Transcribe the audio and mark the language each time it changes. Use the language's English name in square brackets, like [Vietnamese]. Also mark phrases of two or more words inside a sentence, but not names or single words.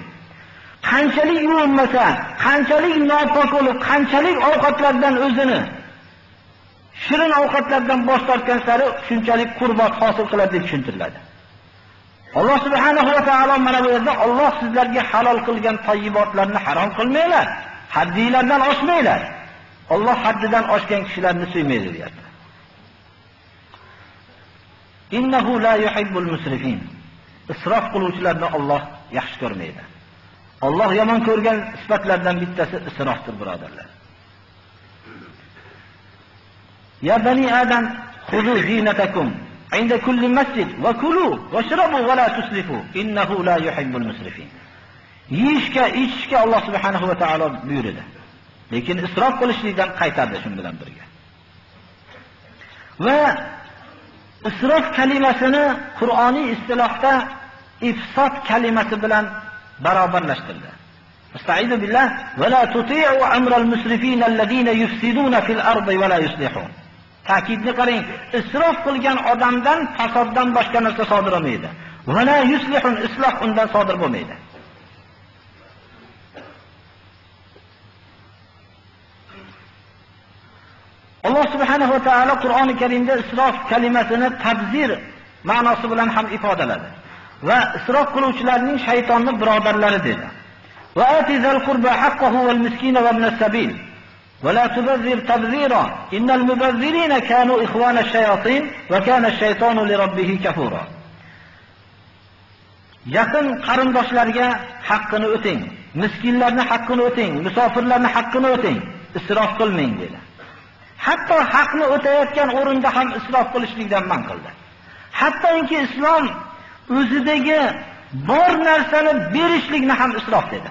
[Uzbek] Qanchalik yuvinmasa, qanchalik nopok bo'lib, qanchalik ovqatlardan o'zini shirin ovqatlardan bosh tortgan sari shunchalik qurbat hosil qiladi deb tushuntiriladi. Alloh [Arabic] سبحانه وتعالى [Uzbek] mana bu yerda Alloh sizlarga halol qilgan toyyibotlarni harom qilmanglar, haddinglardan oshmanglar. Alloh haddidan oshgan kishilarni suymaydi deyapti. [Arabic] إنه لا يحب المسرفين. [Uzbek] Isrof qiluvchilarni Alloh yaxshi ko'rmaydi. Alloh yomon ko'rgan sifatlardan bittasi isrofdir, birodarlar. [Arabic] يا بني آدم، خذوا زينتكم عند كل مسجد وكلوا واشربوا ولا تسرفوا. إنه لا يحب المسرفين. [Uzbek] Yeyishga, ichishga Alloh [Arabic] سبحانه وتعالى [Uzbek] buyurdi. Lekin isrof qilishlikdan qaytardi shun bilan birga. Va isrof kalimasini Qur'oniy istilohda ifsod kalimasi bilan barobarlashtirdi. [Arabic] أستعيذ بالله ولا تطيعوا أمر المسرفين الذين يفسدون في الأرض ولا يصلحون. [Uzbek] Ta'kidni qarang, isrof qilgan odamdan fasoddan boshqa narsa sodir bo'lmaydi. [Arabic] ولا يصلحون, [Uzbek] isloh undan sodir bo'lmaydi. Alloh [Arabic] سبحانه وتعالى [Uzbek] Qur'oni Karimda isrof kalimasini tabzir ma'nosi bilan ham ifodaladi. Va isrof qiluvchilarning shaytonning birodarlari dedi. [Arabic] وآت ذا القربى حقه والمسكين وابن السبيل. ولا تبذر تبذيرا. إن المبذرين كانوا إخوان الشياطين وكان الشيطان لربه كفورا. [Uzbek] Yaqin qarindoshlarga haqqini o'ting, miskinlarning haqqini o'ting, musofirlarning haqqini o'ting, isrof qilmang dedi. Hatto haqni o'tayotgan o'rinda ham isrof qilishlikdan man qildi. Hattoki islom o'zidagi bor narsani berishlikni ham isrof dedi.